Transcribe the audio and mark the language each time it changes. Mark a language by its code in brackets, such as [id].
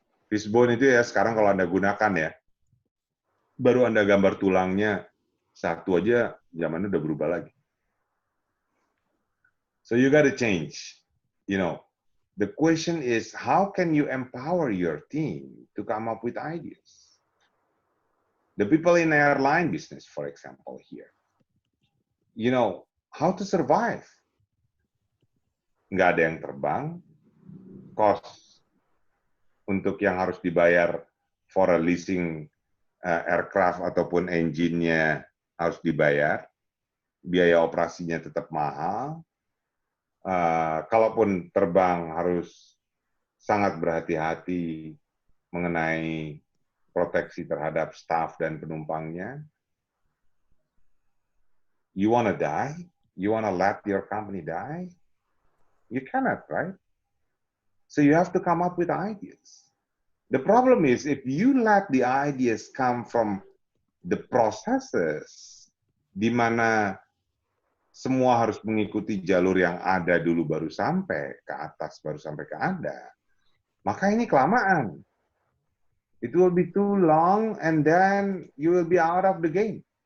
[id] Fishbone itu ya sekarang kalau Anda gunakan ya, baru Anda gambar tulangnya, satu aja zamannya udah berubah lagi. [en] So you got to change. You know, the question is, how can you empower your team to come up with ideas? The people in the airline business, for example, here, you know, how to survive. [id] Nggak ada yang terbang, cost untuk yang harus dibayar [en] for a leasing aircraft [id] ataupun engine-nya harus dibayar, biaya operasinya tetap mahal. Kalaupun terbang harus sangat berhati-hati mengenai proteksi terhadap staff dan penumpangnya. [en] You want to die? You want to let your company die? You cannot, right? So you have to come up with ideas. The problem is if you let the ideas come from the processes, [id] di mana semua harus mengikuti jalur yang ada dulu baru sampai ke atas, baru sampai ke Anda, maka ini kelamaan. [en] It will be too long and then you will be out of the game.